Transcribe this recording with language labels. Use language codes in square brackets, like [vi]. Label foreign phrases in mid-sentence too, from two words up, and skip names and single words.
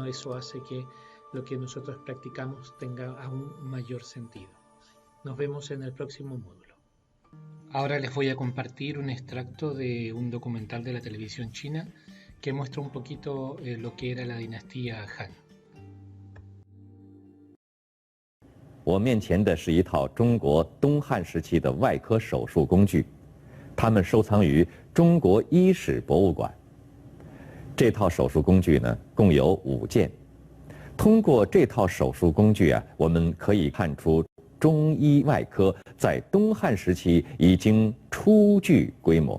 [es] Eso hace que lo que nosotros practicamos tenga aún mayor sentido. Nos vemos en el próximo módulo. Ahora les voy a compartir un extracto de un documental de la televisión china que muestra un poquito lo que era la dinastía Han. [zh] 我面前的是一套中国东汉时期的外科手术工具，它们收藏于中国医史博物馆。这套手术工具呢，共有5件。通过这套手术工具啊，我们可以看出中医外科在东汉时期已经初具规模。